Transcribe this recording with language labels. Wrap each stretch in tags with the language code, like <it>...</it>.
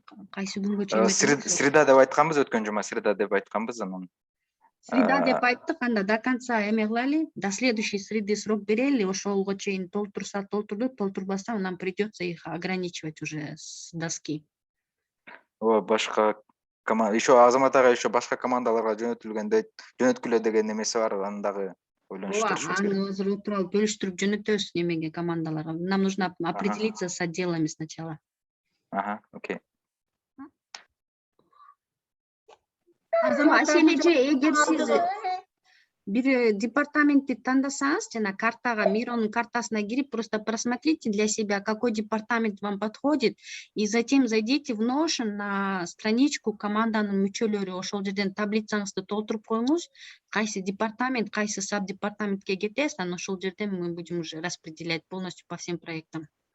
<ky>Кайсы күнгө чейин? Среда деп айтканбыз, өткөн жума среда деп айтканбыз, анан. Среда деп айттык, анда</ky> <ru>до конца</ru> <ky>эме кылайлы,</ky> <ru>до следующей среды</ru> <ky>срок берели, ошолго чейин толтурса толтурду, толтурбаса</ky> <ru>нам придется их ограничивать уже с доски.</ru> <ky>Башка команда, еще Азамат ага еще башка командаларга жөнөткүлө деген эмеси бар, аны дагы ойлонуштурушубуз керек. Аны азыр тууралуу бөлүштүрүп жөнөтөбүз немеге командаларга.</ky> <ru>Нам нужно определиться с отделами сначала. Окей.</ru> <ky>Асель эже, эгер сиз бир департаментти тандасаңыз, жана картага, Миронун картасына кирип,</ky> <ru>просто просмотрите для себя, какой департамент вам подходит, и затем зайдите в Notion на страничку</ru> <ky>команданын мүчөлөрү, ошол жерден таблицаңызды толтуруп коюңуз, кайсы департамент, кайсы саб департаментке кетесиз, анан ошол жерден</ky> <ru>мы будем уже распределять полностью по всем проектам.</ru>